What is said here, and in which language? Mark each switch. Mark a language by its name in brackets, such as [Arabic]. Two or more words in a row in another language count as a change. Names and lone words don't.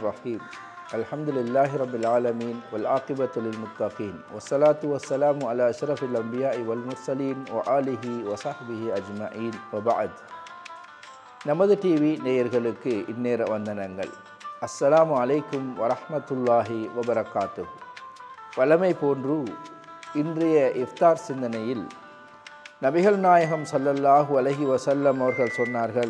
[Arabic] الرحيم الحمد لله رب العالمين والعاقبة للمتقين والصلاة والسلام على أشرف الأنبياء والمرسلين وآله وصحبه أجمعين وبعد. [Tamil] நமது டிவி நேயர்களுக்கு இந்நேர வந்தனங்கள். [Arabic] السلام عليكم ورحمة الله وبركاته. [Tamil] வழமை போன்று இன்றைய இஃப்தார் சிந்தனையில் நபிகள் நாயகம் [Arabic] صلى الله عليه وسلم [Tamil] அவர்கள் சொன்னார்கள்.